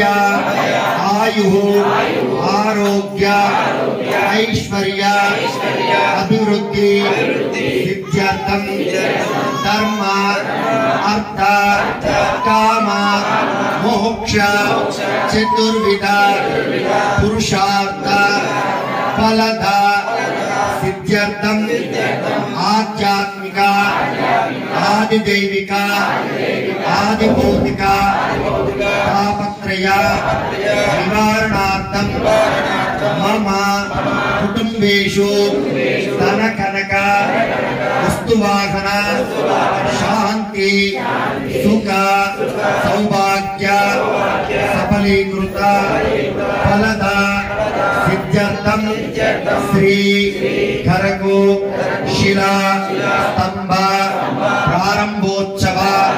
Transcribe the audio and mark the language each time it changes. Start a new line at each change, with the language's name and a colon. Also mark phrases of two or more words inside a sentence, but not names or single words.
Sanskrit: ఆయు ఆరోగ్య ఐశ్వర్య అభివృద్ధి సిద్ధ్యర్థం ధర్మ అర్థ కామ మోక్ష చతుర్విధ పురుషార్థ ఫలద సిద్ధ్యర్థం ఆధ్యాత్మిక ఆదిదైవిక ఆదిభౌతిక तापत्रय निवारणार्थं मम कुटुंबेषु धन कनक वस्तुवाहन शांति सुख सौभाग्य सफलीकृत फलद सिद्ध्यर्थं श्री खरगो शिला स्तंभ प्रारंभोत्सव